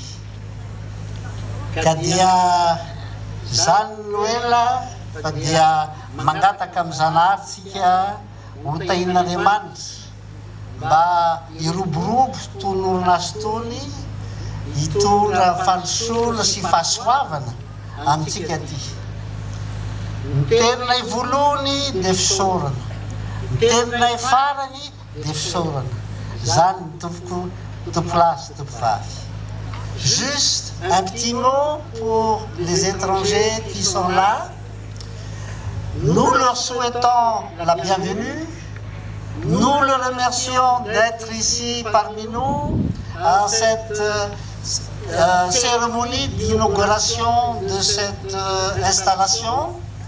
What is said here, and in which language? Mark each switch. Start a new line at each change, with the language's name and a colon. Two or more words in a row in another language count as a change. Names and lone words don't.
Malagasy: Ka dia zany no ela fa dia mangataka amin'ny Zanahary tsika ho tahin'Andriamanitra mba hiroborobo tony orinasa tony hitondra fanosorana sy fahasoavana amintsika aty. Ny teninay voalohany dia fisaorana, ny teninay farany dia fisaorana. Zany ny tompoko tompolasy tompovavy.
French: Juste un petit mot pour les étrangers qui sont là. Nous leur souhaitons la bienvenue. Nous le remercions d'être ici parmi nous à cette cérémonie d'inauguration de cette installation.